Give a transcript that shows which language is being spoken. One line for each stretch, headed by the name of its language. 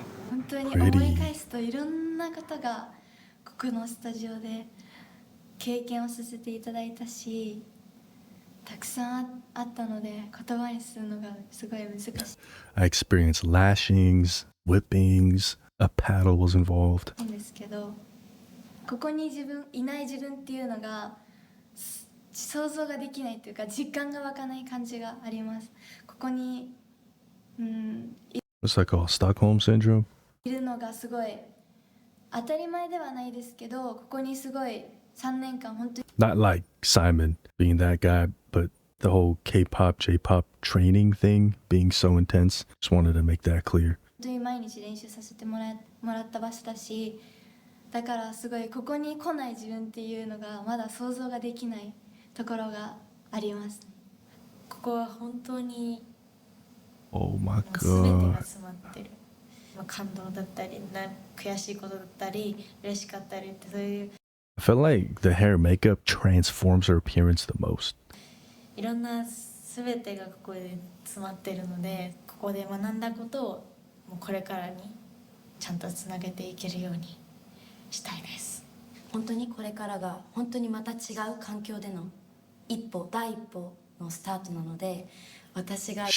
Japanese: 本当に思い返すといろんなことがここのスタジオで経験をさせていただいたし、たくさんあったので言葉にするのがすごい難しい。
English: I experienced lashings, whippings, a paddle was involved.
Japanese: なんですけど、ここにいない自分っていうのが想像ができないというか実感が湧かない感じがあります。ここに
English: It's like a Stockholm syndrome.
Japanese: いるのがすごい当たり前ではないですけど、ここにすごい3年間本当に
English: Not like Simon being that guy, but the whole K-pop, J-pop training thing being so intense. Just wanted to make that clear.
Japanese: 本当に毎日練習させてもらった場所だし、だからすごいここに来ない自分っていうのがまだ想像ができないところがあります。ここは本当に
English: Oh my
Japanese: 全て
English: god.
Japanese: が詰まってる。感動だったり、悔しいことだったり、嬉しかったりってそういう
English: I feel like the hair and makeup transforms her appearance the most.
Japanese: いろんな全てがここで詰まってるので、ここで学んだことをもうこれからにちゃんとつなげていけるようにしたいです。本当にこれからが本当にまた違う環境での第一歩のスタートなので、私が